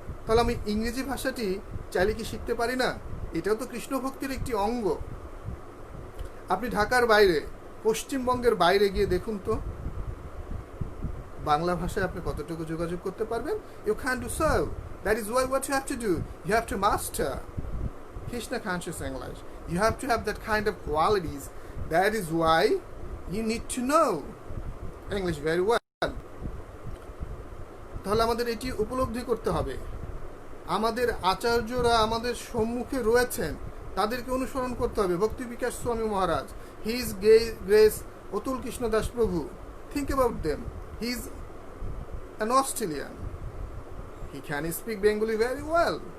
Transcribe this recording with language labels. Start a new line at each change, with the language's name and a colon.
Bangla: তাহলে আমি ইংরেজি ভাষাটি চাইলে কি শিখতে পারি না? এটাও তো কৃষ্ণ ভক্তির একটি অঙ্গ। আপনি ঢাকার বাইরে, পশ্চিমবঙ্গের বাইরে গিয়ে দেখুন তো, বাংলা ভাষায় আপনি কতটুকু যোগাযোগ করতে পারবেন?
English: You can do so. That is what you have to do. You have to master Krishna conscious English. You have to have that kind of qualities. That is why you need to know English very well.
Bangla: তাহলে আমাদের এটি উপলব্ধি করতে হবে। আমাদের আচার্যরা আমাদের সম্মুখে রয়েছেন, তাদেরকে অনুসরণ করতে হবে।
English: Bhakti Vikash Swami Maharaj, he is grace Atul Krishna Das Prabhu, think about them. He is an Australian, he can speak Bengali very well.